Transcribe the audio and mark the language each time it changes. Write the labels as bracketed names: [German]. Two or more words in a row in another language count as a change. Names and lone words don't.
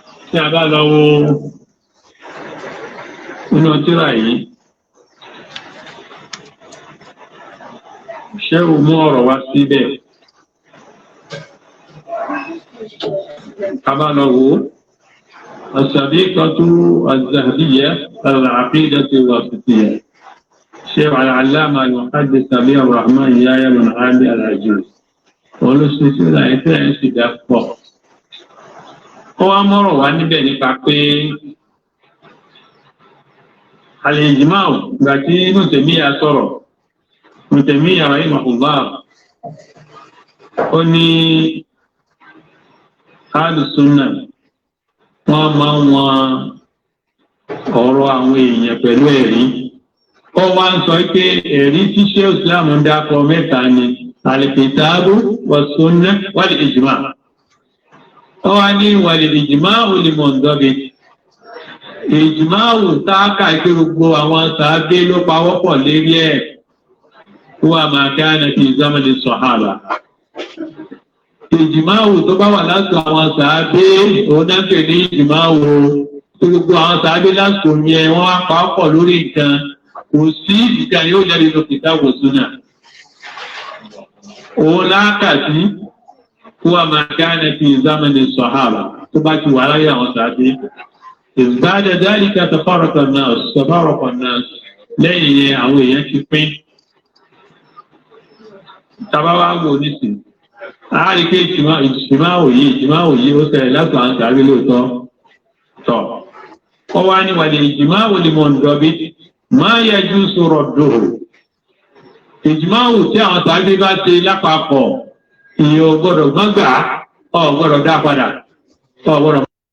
[Yoruba] Tí a bá lọ wo inú tírà yìí, ṣé o mú ọ̀rọ̀ wá síbẹ̀? Tá a bá lọ wo, [Arabic] السبيقة الذهبية العقيدة الواسطية. Sheikh Al-Allama Al-Muhaddis Sabi Ar-Rahman Yahya bin Ali Al-Ajuri. [Yoruba] Òun ló ṣe tírà yìí, tírà yìí sì dá pọ̀. Ó wá mọ́rọ̀ wá níbẹ̀ nípa pé al-ijma', ìgbà tí Ibn Taymiyyah sọ̀rọ̀, Ibn Taymiyyah rahimahullah, ó ní Ahlu Sunnah, wọ́n máa ń wọn ọ̀rọ̀ àwọn èèyàn pẹ̀lú ẹ̀rí. Ó wá ń sọ pé ẹ̀rí tí Sheikh Islam ń dákọ mẹ́ta ni, [Arabic] الكتاب والسنة والإجماع'. [Yoruba] Ó wá ní [Arabic] والإجماع المنضبط. [Yoruba] Ijma'u tá a kà pé gbogbo àwọn sàábé ló pawọ́pọ̀ lérí ẹ̀. [Arabic] هو ما كان في زمن الصحابة. [Yoruba] Ijma'u tó bá wà lásìkò àwọn sàábé, òun náà pè ní ijma'u. Tí gbogbo àwọn sàábé lásìkò yẹn, wọ́n wá pawọ́pọ̀ lórí nǹkan. Kò sí nǹkan yóò jáde lọ [Arabic] كتاب وسنة. [Yoruba] Òun láàkà sí, [Arabic] هو ما كان في زمن الصحابة. [Yoruba] Tó bá ti wà láyé àwọn sàábé. [Arabic] بعد ذلك تفرق الناس تفرق الناس. [Yoruba] Lẹ́yìn yẹn, àwọn èèyàn ti pín. Tá bá wá wò nísìnyí, a rí pé ìjìmá, ìjìmá òye, ìjìmá òye, ó ṣẹlẹ̀ láti àwọn sàábé lóòótọ́. [Arabic] Tọ́. [Yoruba] Ó wá ní [Arabic] والإجماع المنضبط ما يجوز رده. [Yoruba] Ijma'u tí àwọn sàábé bá ṣe lápapọ̀, ìyẹn ò gbọ́dọ̀ má gbà á, ò gbọ́dọ̀ dá padà, ò gbọ́dọ̀.